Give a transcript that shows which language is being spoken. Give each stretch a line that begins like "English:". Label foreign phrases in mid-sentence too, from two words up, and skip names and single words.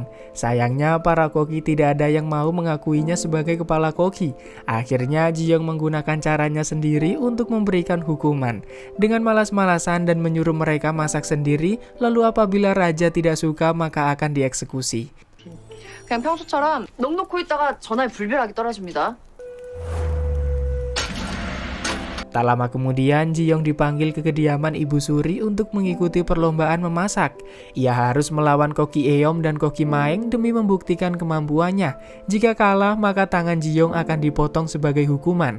Indonesian: Sayangnya para koki tidak ada yang mau mengakuinya sebagai kepala koki. Akhirnya Ji-young menggunakan caranya sendiri untuk memberikan hukuman, dengan malas-malasan dan menyuruh mereka masak sendiri, lalu apabila raja tidak suka maka akan dieksekusi.
Korean: 그냥 평소처럼 넋 놓고 있다가 전화에 불벼락이 떨어집니다.
Indonesian: Tak lama kemudian, Ji-young dipanggil ke kediaman Ibu Suri untuk mengikuti perlombaan memasak. Ia harus melawan Koki Eom dan Koki Maeng demi membuktikan kemampuannya. Jika kalah, maka tangan Ji-young akan dipotong sebagai hukuman.